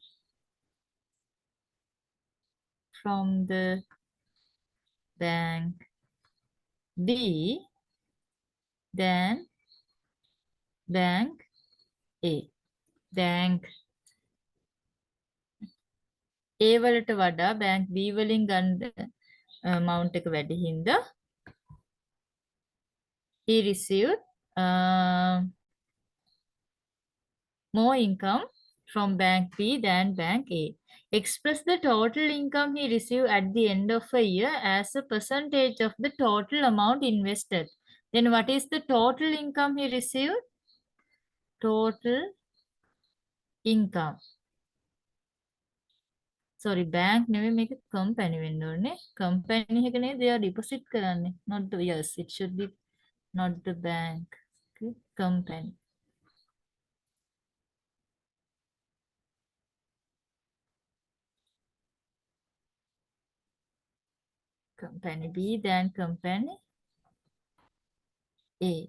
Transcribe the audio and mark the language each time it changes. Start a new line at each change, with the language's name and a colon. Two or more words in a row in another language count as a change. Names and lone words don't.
English: from the bank B than bank A. Bank A
Sinhala: වලට වඩා
English: bank B
Sinhala: වලින් ගන්න
English: amount
Sinhala: එක වැඩි හින්දා
English: he received more income from bank B than bank A. Express the total income he received at the end of a year as a percentage of the total amount invested. Then what is the total income he received? Total income.
Sinhala: Sorry, bank නෙවෙයි මේක company වෙන්න ඕනේ. Company එක නේද එයා deposit කරන්නේ.
English: Not the, yes, it should be not the bank. Okay, company. Company B, then company A.